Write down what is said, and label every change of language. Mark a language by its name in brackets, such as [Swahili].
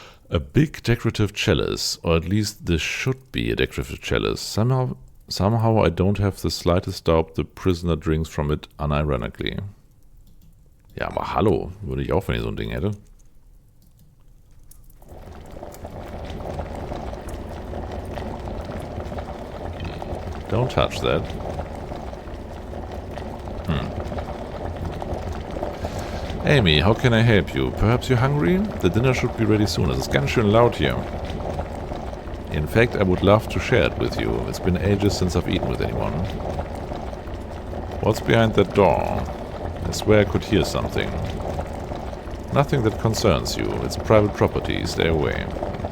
[English] A big decorative chalice, or at least this should be a decorative chalice. Somehow I don't have the slightest doubt the prisoner drinks from it unironically. [German] Ja, aber hallo, würde ich auch, wenn ich so ein Ding hätte. [English] Don't touch that. Amy, how can I help you? Perhaps you're hungry? The dinner should be ready soon. [German] Es ist ganz schön laut hier. [English] In fact, I would love to share it with you. It's been ages since I've eaten with anyone. What's behind that door? I swear I could hear something. Nothing that concerns you. It's private property. Stay away. Okay.